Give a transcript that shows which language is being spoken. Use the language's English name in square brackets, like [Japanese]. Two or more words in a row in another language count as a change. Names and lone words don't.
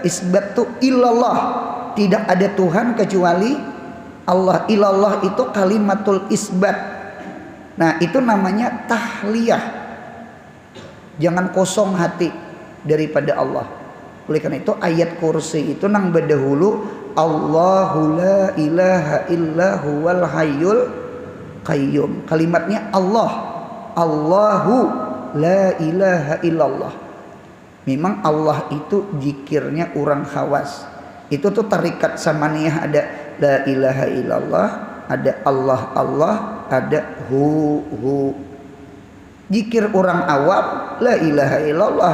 [Indonesian] Isbat itu illallah. Tidak ada Tuhan kecuali Allah. Ilallah itu [Arabic] كلمة الإثبات. [Indonesian] Nah, itu namanya tahliyah. Jangan kosong hati daripada Allah. Oleh karena itu ayat kursi itu nang berdahulu [Arabic] الله لا إله إلا هو الحي القيوم. [Indonesian] Kalimatnya Allah. [Arabic] الله لا إله إلا الله. [Indonesian] Memang Allah itu zikirnya orang khawas. Itu tuh tarikat samaniyah, ada [Arabic] لا إله إلا الله, [Indonesian] ada [Arabic] الله الله, [Indonesian] ada hu. Zikir orang awam [Arabic] لا إله إلا الله.